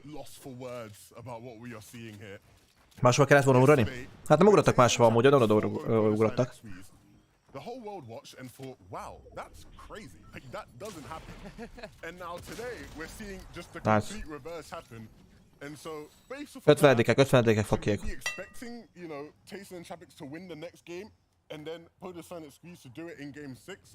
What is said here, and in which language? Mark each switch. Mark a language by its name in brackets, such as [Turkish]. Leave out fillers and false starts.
[English] lost for words about what we are seeing here. [Hungarian] Máshol kellett volna ugrani? Hát nem ugrottak máshol amúgy, oda ugrottak. [English] The whole world watched and thought, wow, that's crazy. Like, that doesn't happen. And now today, we're seeing just the complete reverse happen. And so, based off of that, [Hungarian] 50-ek fakiék. [English] be expecting, you know, Tayson and Chapix to win the next game, and then Podestan and Squeeze to do it in game 6.